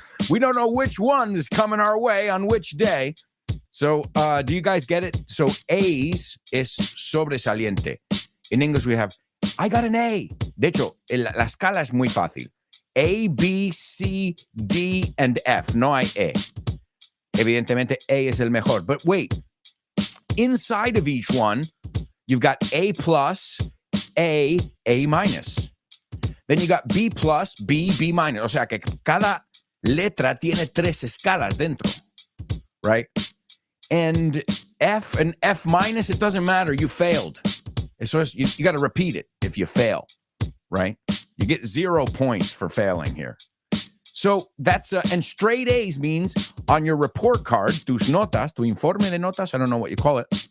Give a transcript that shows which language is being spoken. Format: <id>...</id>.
<en>We don't know which one is coming our way on which day. So do you guys get it? So A's</en> <es>es sobresaliente.</es> <en>In English, we have, I got an A.</en> <es>De hecho, la escala es muy fácil. A, B, C, D, and F. No hay E. Evidentemente, A is el mejor.</es> <en>But wait, inside of each one, you've got A plus, A minus. Then you got B plus, B minus.</en> <es>O sea que cada letra tiene tres escalas dentro, right?</es> <en>And F minus, it doesn't matter. You failed. So you got to repeat it if you fail, right? You get 0 points for failing here. So that's, and straight A's means on your report card,</en> <es>tus notas, tu informe de notas,</es> <en>I don't know what you call it.</en>